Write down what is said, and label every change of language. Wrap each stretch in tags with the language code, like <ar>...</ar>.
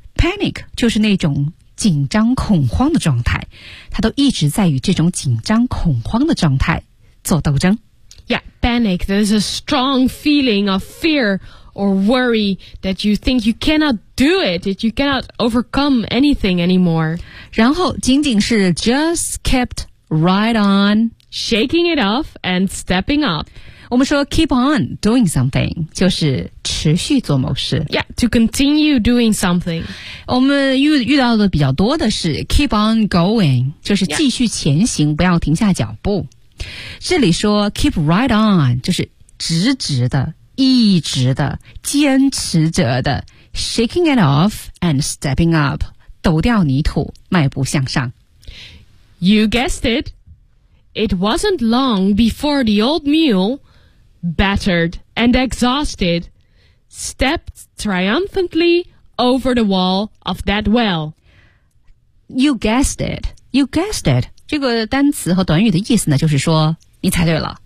<zh>Panic 就是那种紧张恐慌的状态，他都一直在与这种紧张恐慌的状态做斗争。</zh> <en>Yeah, panic. There's a strong feeling of fear or worry that you think you cannot do it, that you cannot overcome anything anymore.</en> <zh>然后仅仅是</zh> <en>just kept right on shaking it off and stepping up.</en> <zh>我们说</zh> <en>keep on doing something,</en> <zh>就是持续做某事。</zh> <en>Yeah, to continue doing something.</en> <zh>我们遇到的比较多的是</zh> <en>keep on going,</en> <zh>就是继续前行、</zh> <en>yeah.</en> <zh>不要停下脚步。这里说</zh> <en>keep right on</en> <zh>就是直直的一直的坚持着的</zh> <en>shaking it off and stepping up</en> <zh>抖掉泥土迈步向上。</zh> <en>You guessed it, it wasn't long before the old mule, battered and exhausted, stepped triumphantly over the wall of that well. You guessed it, you guessed it.</en> <zh>这个单词和短语的意思呢，就是说你猜对了。</zh>